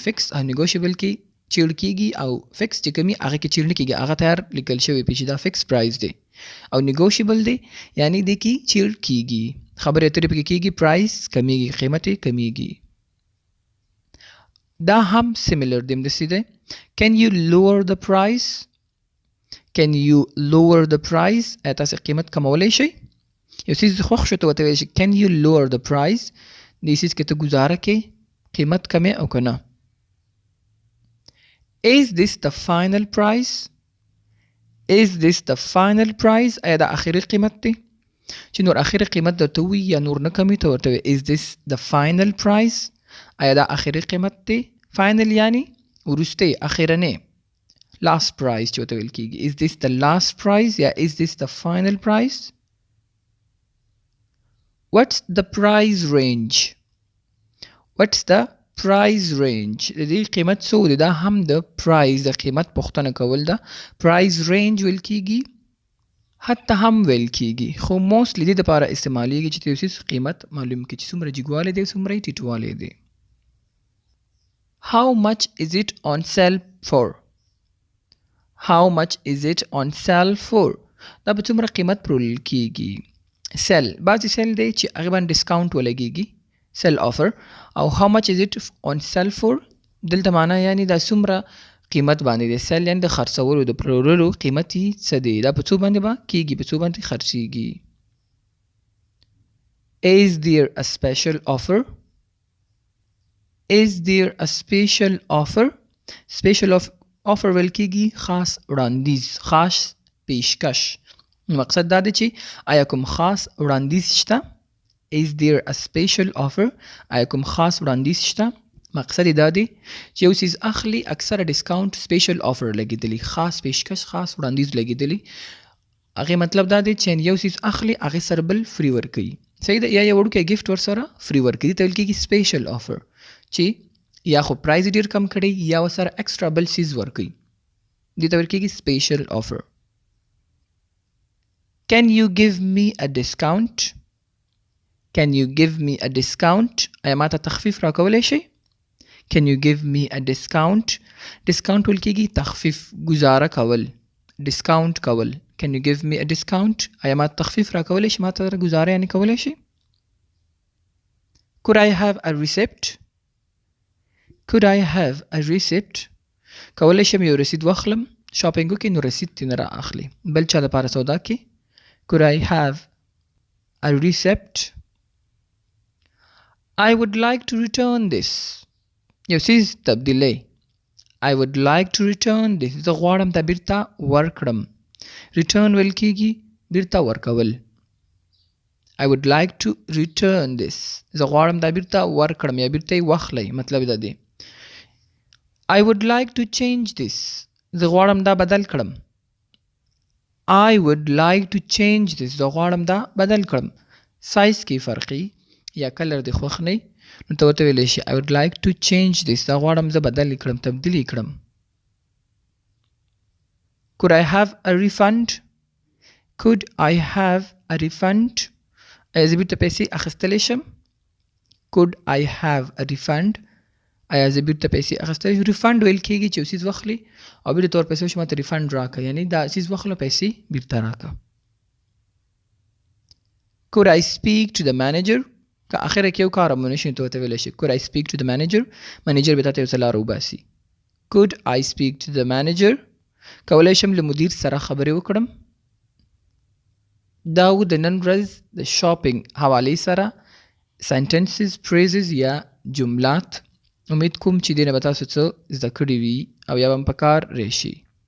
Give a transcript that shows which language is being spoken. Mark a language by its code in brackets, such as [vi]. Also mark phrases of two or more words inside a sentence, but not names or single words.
[ps] فکس او نیګوشیبل کې چیړ کېږي او فکس چې کومي هغه کې چیړ نه کېږي هغه تیار لیکل شوی پې چې دا [en] fixed price [ps] دی او نیګوشیبل دی یعنی دې کې چیړ کېږي خبرې اترې پکې کېږي پرایز کمیږي قیمت یې کمیږي. دا هم سیملر دی همداسې دی. [en] Can you lower the price? Can you lower the price? [ps] آیا تاسې قیمت کمولی شئ؟ یو څیز خوښ شو ته ورته ویلی شي [en] Can you lower the price? [ps] دې څیز کې ته ګزاره کې قیمت کمې او که نه. [en] Is this the final price? Is this the final price? [ps] آیا دا آخري قیمت دی چې نور آخري قیمت درته ووي یا نور نه کمي ته ورته وایي [en] Is this the final price? [ps] آیا دا آخري قیمت دی؟ فاینل یعنی وروستی اخرنی [en] last price [ps] چې ورته ویل کېږي. [en] Is this the last price یا is this the final price? What's the price range? What's the price range? [ps] د دې قیمت څو دی؟ دا هم د پرایز د قیمت پوښتنه کول ده. [en] price range [ps] ویل کېږي حتی هم ویل کېږي خو موستلی دې دپاره استعمالیږي چې د یو څیز قیمت معلوم کړي چې څومره جګوالی دی څومره یې ټیټوالی دی. [en] How much is it on sale for? How much is it on sale for? [ps] دا په څومره قیمت پلورل کېږي. سیل بعضې سیل دی چې هغې باندې ډسکاونټ ولګېږي [en] sale offer [ps] او [en] how much is it on sale for [ps] دلته معنا یعنی دا څومره قیمت باندې دی. سیل یعنی د خرڅولو د پلورلو قیمت یې څه دی دا په څو باندې به کېږي په څو باندې خرڅېږي. [en] Is there a special offer? Is there a special offer? Special offer [ps] ویل کېږي خاص وړاندیز خاص پیشکش. مقصد دا دی چې آیا کوم خاص وړاندیز شته. [en] Is there a special offer? [ps] آیا کوم خاص وړاندیز شته. مقصد دا دی چې یو څیز اخلي اکثره [en] discount special offer [ps] لګېدلی خاص پیشکش خاص وړاندیز لګېدلی. هغې مطلب دا دی چې یو څیز اخلي هغې سره بل فری ورکوي. صحیح ده یا یو وړوکی ګفټ ورسره فری ورکوي. دې ته ویل کېږي [en] special offer [ps] چې یا خو پرایز ډېر کم کړی یا ورسره ایکسټرا بل څیز ورکوي. دې ته ویل کېږي [en] special offer. Can you give me a discount? Can you give me a discount? [ps] آیا ما ته تخفیف راکولی شئ؟ [en] Can you give me a discount? [ps] discount ویل کېږي تخفیف ګزاره کول ډسکاونټ کول. [en] Can you give me a discount? [ps] آیا ما ته تخفیف راکولی شئ ما ته ګزاره یعنې کولی شئ. [en] Could I have a receipt? Could I have a receipt? [ps] کولی شم یو رسید واخلم شاپینګ وکړي نو رسید ترې نه را اخلي. بل چا دپاره سودا کې [en] could I have a receipt. I would like to return this. [ps] یو څیز تبدیلی. [en] I would like to return this. [ps] زه غواړم دا بیرته ورکړم. return ویل کېږي بیرته ورکول. [en] I would like to return this. [ps] زه غواړم دا بیرته ورکړم یا بیرته یې واخلئ. مطلب دا دی. [en] I would like to change this. [ps] زه غواړم دا بدل کړم. [en] I would like to change this. [ps] زه غواړم دا بدل کړم. سایز کې فرقي یا کلر د خوښ نه نو ته ورته ویلی شي [en] I would like to change this. [ps] زه غواړم زه بدل کړم تبدیل کړم. [en] Could I have a refund? Could I have a refund? [ps] ایا زه بیرته پیسې اخیستلی شم؟ [en] Could I have a refund? [ps] ایا زه بیرته پیسې اخیستلی شم؟ ریفنډ ویل کېږي چې یو څیز واخلي او بیرته ته ورپسې وشي ماته ریفنډ راکړه یعنې دا څیز واخلو پیسې بیرته راکړه. [en] Could I speak to the manager? [ps] که اخره کې یو کار مو نشي ته ورته ویلی شي [en] Could I speak to the manager? [ps] منیجر به تاته یو څه لاره وباسي. [en] Could I speak to the manager? [ps] کولی شم له مدیر سره خبرې وکړم. دا و د نن ورځ د شاپینګ حوالې سره [en] sentences, phrases [ps] یا جملات. امید کوم چې دې نه به تاسو څه زده کړي وي او یا به هم په کار راشي.